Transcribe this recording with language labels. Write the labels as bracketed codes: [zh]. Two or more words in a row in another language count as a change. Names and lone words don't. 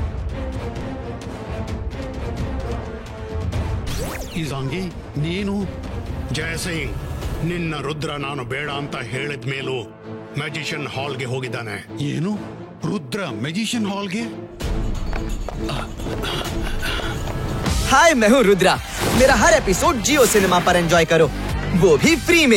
[kn] ಇಜಾಂಗಿ, ನೀನು? ಜಯಸಿಂಗ್, ನಿನ್ನ ರುದ್ರ ನಾನು ಬೇಡ ಅಂತ ಹೇಳಿದ ಮೇಲೂ [en] magician hall [kn] ಹೋಗಿದ್ದಾನೆ. ಏನು? ರುದ್ರ [en] magician hall? [hi] हाय, मैं हूँ रुद्रा। मेरा हर एपिसोड जियो सिनेमा पर एंजॉय करो, वो भी फ्री में।